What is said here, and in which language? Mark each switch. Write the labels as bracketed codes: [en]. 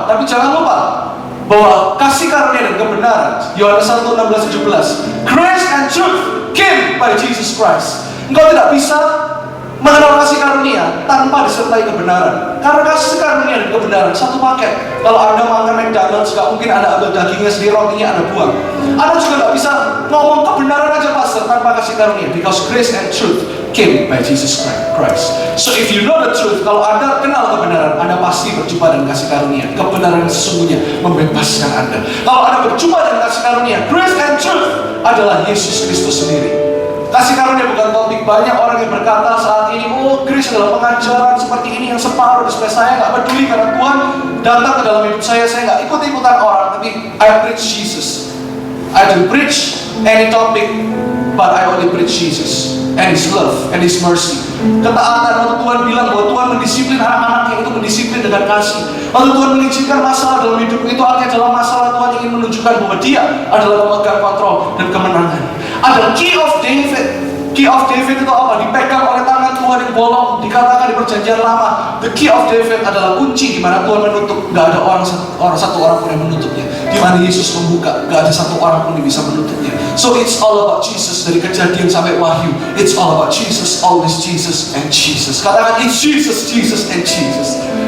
[id] Tapi jangan lupa bahwa kasih karunia dan kebenaran, Yohanes 1:16-17, [en] grace and truth came by Jesus Christ. [id] Engkau tidak bisa mengenal kasih karunia tanpa disertai kebenaran. Karena kasih karunia dan kebenaran satu paket. Kalau Anda makan McDonald's, gak mungkin Anda ambil dagingnya sendiri, rotinya Anda buang. Anda juga gak bisa ngomong kebenaran aja pastor tanpa kasih karunia. [en] Because grace and truth came by Jesus Christ. So if you know the truth, [id] kalau Anda kenal kebenaran, Anda pasti berjumpa dengan kasih karunia. Kebenaran yang sesungguhnya membebaskan Anda. Kalau Anda berjumpa dengan kasih karunia, [en] grace and truth [id] adalah Yesus Kristus sendiri. Kasih karunia bukan topik. Banyak orang yang berkata saat ini, oh grace adalah pengajaran seperti ini yang separuh. Supaya saya gak peduli karena Tuhan datang ke dalam hidup saya gak ikut-ikutan orang. [en] Tapi I preach Jesus. I don't preach any topic, but I only preach Jesus and His love and His mercy. [id] Ketaatan, waktu Tuhan bilang bahwa Tuhan mendisiplin anak-anaknya, itu mendisiplin dengan kasih. Waktu Tuhan mengizinkan masalah dalam hidupmu, itu artinya dalam masalah Tuhan ingin menunjukkan bahwa Dia adalah pemegang kontrol dan kemenangan. Ada key of David. Key of David itu apa? Dipegang oleh tangan Tuhan yang bolong. Dikatakan di perjanjian lama, the key of David adalah kunci di mana Tuhan menutup. Gak ada satu orang pun yang menutupnya. Di mana Yesus membuka, gak ada satu orang pun yang bisa menutupnya. [en] So it's all about Jesus. [id] Dari Kejadian sampai Wahyu, [en] it's all about Jesus, always Jesus and Jesus. Katakan, it's Jesus, Jesus and Jesus.